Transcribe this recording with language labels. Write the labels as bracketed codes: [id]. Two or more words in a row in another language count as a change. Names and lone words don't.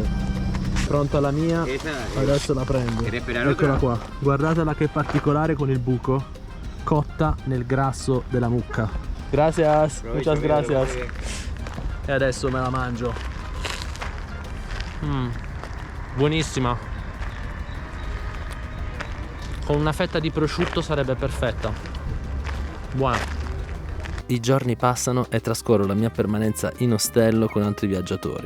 [it] Pronta la mia, adesso la prendo. Eccola qua, guardatela che particolare con il buco, cotta nel grasso della mucca. [es] Gracias, muchas gracias. [it] E adesso me la mangio. Buonissima. Con una fetta di prosciutto sarebbe perfetta. Buona. I giorni passano e trascorro la mia permanenza in ostello con altri viaggiatori.